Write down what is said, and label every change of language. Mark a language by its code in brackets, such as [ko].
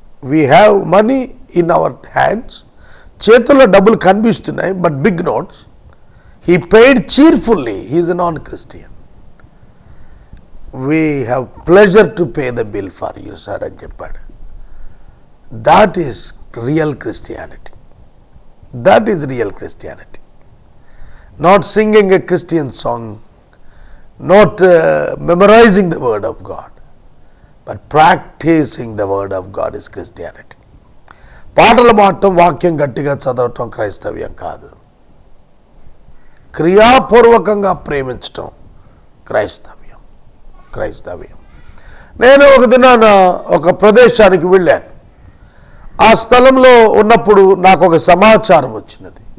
[en] we have money in our hands, [te] చేతుల్లో డబ్బులు కనిపిస్తున్నాయి, [en] But big notes. He paid cheerfully, he is a non Christian. We have pleasure to pay the bill for you sir [te] అని చెప్పాడు. [en] That is real Christianity. That is real Christianity. Not singing a Christian song, not memorizing the word of God, but practicing the word of God is Christianity. [te] పాటలు పాడటం, వాక్యం గట్టిగా చదవటం క్రైస్తవ్యం కాదు. క్రియాపూర్వకంగా ప్రేమించటం క్రైస్తవ్యం. నేను ఒక దినాన ఒక ప్రదేశానికి వెళ్ళాను. ఆ స్థలంలో ఉన్నప్పుడు నాకు ఒక సమాచారం వచ్చినది.